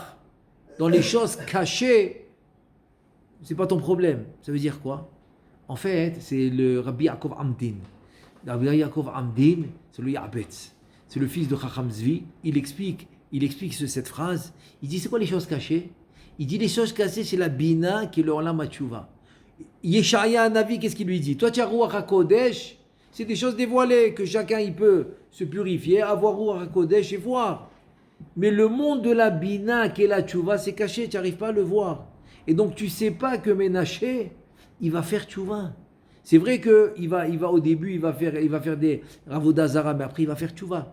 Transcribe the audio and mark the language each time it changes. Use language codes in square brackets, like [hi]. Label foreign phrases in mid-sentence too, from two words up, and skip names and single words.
[fr] Dans les choses cachées, c'est pas ton problème. Ça veut dire quoi? En fait, c'est le Rabbi Yaakov Amdin. Rabbi Yaakov Amdin, c'est le Ya'betz. C'est le fils de Chacham Zvi. Il explique cette phrase. Il dit, c'est quoi les choses cachées? Il dit, les choses cachées, c'est la bina qui est le [he] עולם התשובה. [fr] Yeshaya Navi, qu'est-ce qu'il lui dit? Toi, tu as [he] רוח הקודש, [fr] c'est des choses dévoilées, que chacun il peut se purifier, avoir [he] רוח הקודש [fr] et voir. Mais le monde de la bina qui est la tchouva, c'est caché, tu n'arrives pas à le voir. Et donc tu ne sais pas que Ménaché, il va faire tchouva. C'est vrai qu'il va au début, il va faire des ravodazara, mais après il va faire tchouva.